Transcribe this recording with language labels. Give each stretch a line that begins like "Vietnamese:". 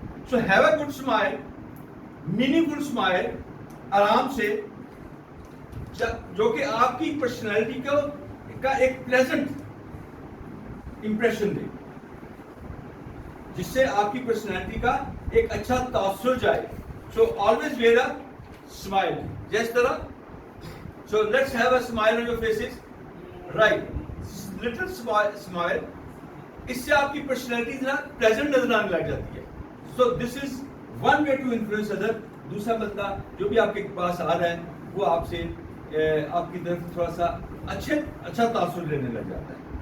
English: so have a good smile, meaningful smile,
Urdu: آرام سے, جو کہ آپ کی پرسنالٹی کا ایک پلیزنٹ امپریشن دے, جس سے آپ کی پرسنالٹی کا ایک اچھا تاثر جائے.
English: So always wear a smile.
Urdu: جس طرح,
English: so let's have a smile on your faces. Right. Little smile.
Urdu: اس سے آپ کی پرسنالٹی ذرا پلیزنٹ نظر آنے لگ جاتی ہے.
English: So this is one way to influence other.
Urdu: دوسرا بندہ جو بھی آپ کے پاس آ رہا ہے وہ آپ سے آپ کی طرف تھوڑا سا اچھا تاثر لینے لگ جاتا ہے.